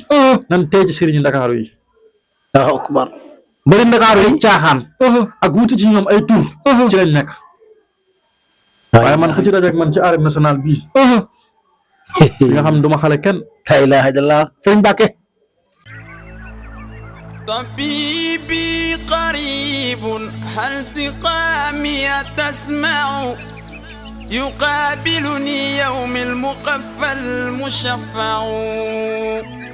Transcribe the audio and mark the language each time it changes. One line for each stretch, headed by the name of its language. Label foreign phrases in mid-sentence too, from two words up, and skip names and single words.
Wolof: nan tey ci sëriñi Ndakaaru yi.
Arabic: الله أكبر.
Wolof: mbëri Ndakaaru yi caaxaan. ak wuti ci ñoom ay tur. ci lañ nekk. waaye man ku ci dajeeg man ci
French: arène nationale
Wolof: bii. nga xam ne du ma xale kenn.
Arabic: لا إله إلا الله. sëñ Mbacke. طبيبي قريب هل سقامي تسمع يقابلني يوم المقفى المشفع